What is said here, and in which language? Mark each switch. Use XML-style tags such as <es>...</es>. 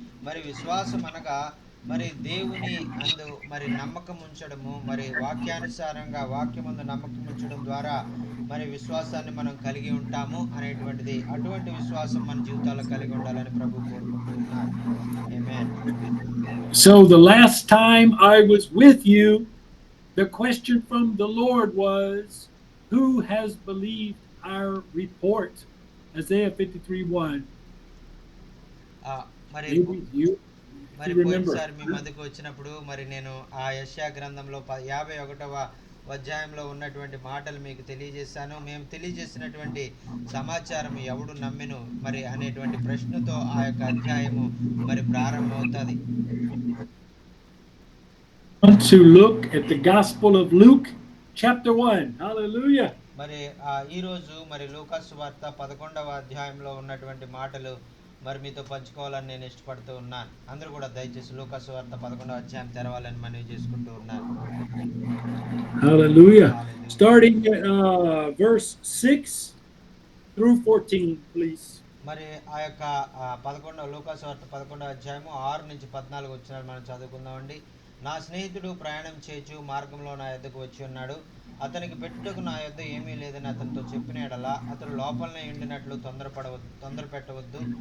<te>మరి విశ్వాసం అనగా మరి దేవుని అందు మరి నమ్మకం ఉంచడము, మరి వాక్యానుసారంగా వాక్యమందు నమ్మకం ఉంచడం ద్వారా మరి విశ్వాసాన్ని మనం కలిగి ఉంటాము అనేటువంటిది. అటువంటి విశ్వాసం మన జీవితాల్లో కలిగి ఉండాలని ప్రభు కోరుకుంటున్నారు. ఆమేన్.</te> <en>So the last time I was with you, the question from the Lord was, who has believed our report? Isaiah 53:1. మరి You</en> <te>పోయినసారి మీ మధ్యకు వచ్చినప్పుడు మరి నేను ఆ యెషయా గ్రంథంలో 51వ అధ్యాయంలో ఉన్నటువంటి మాటలు మీకు తెలియజేశాను. మేము తెలియజేసినటువంటి సమాచారం ఎవడు నమ్మెను మరి అనేటువంటి ప్రశ్నతో ఆ యొక్క అధ్యాయము మరి ప్రారంభమవుతుంది.</te> <en>To look at the Gospel of Luke chapter 1. Hallelujah.</en> <te>మరి ఈ రోజు మరి లూకా సువార్త 11వ అధ్యాయంలో ఉన్నటువంటి మాటలు మరి మీతో పంచుకోవాలని నేను ఇష్టపడుతూ ఉన్నాను. అందరూ కూడా దయచేసి లూకా సువార్త 11వ అధ్యాయం తెరవాలని మనవి చేసుకుంటూ ఉన్నాను. Hallelujah.</te> <en>Starting at verse 6 through 14, please.</en> <te>మరి ఆ యొక్క 11వ లూకా సువార్త 11వ అధ్యాయము 6 నుంచి 14 వచనాలు మనం చదువుకుందామండి. నా స్నేహితుడు ప్రయాణం చేయుచు మార్గంలో నా యొద్దకు వచ్చి ఉన్నాడు. అతనికి పెట్టుటకు నా యొద్ద ఏమీ లేదని అతనితో చెప్పిన యెడల అతడు లోపలనే ఉండినట్లు తొందర పెట్టవద్దు.</te>